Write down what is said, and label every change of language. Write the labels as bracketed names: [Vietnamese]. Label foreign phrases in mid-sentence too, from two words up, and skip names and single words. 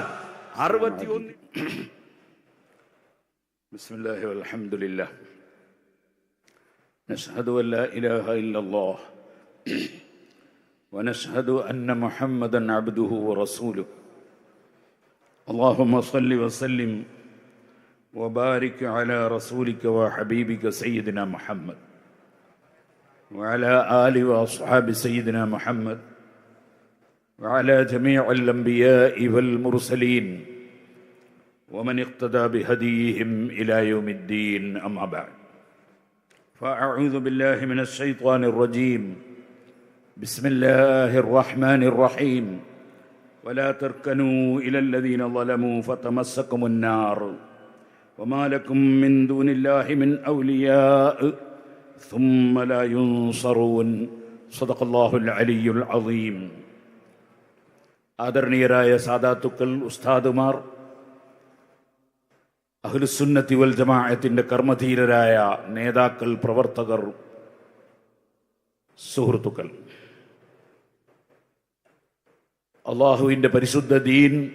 [Arabic] 61 بسم الله والحمد لله نشهد أن لا إله إلا الله ونشهد أن محمدا عبده ورسوله اللهم صل وسلم وبارك على رسولك وحبيبك سيدنا محمد وعلى آله وأصحاب سيدنا محمد وعلى جميع الأنبياء والمرسلين ومن اقتدى بهديهم إلى يوم الدين. أما بعد فأعوذ بالله من الشيطان الرجيم. بسم الله الرحمن الرحيم. ولا تركنوا إلى الذين ظلموا فتمسكم النار وما لكم من دون الله من أولياء ثم لا ينصرون. صدق الله العلي العظيم. [Malayalam] ആദരണീയരായ സാദാത്തുക്കൾ, ഉസ്താദുമാർ, [Arabic] أهل السنة والجماعة [Malayalam] കർമ്മധീരരായ നേതാക്കൾ, പ്രവർത്തകർ, സുഹൃത്തുക്കൾ, അല്ലാഹുവിന്റെ പരിശുദ്ധ ദീൻ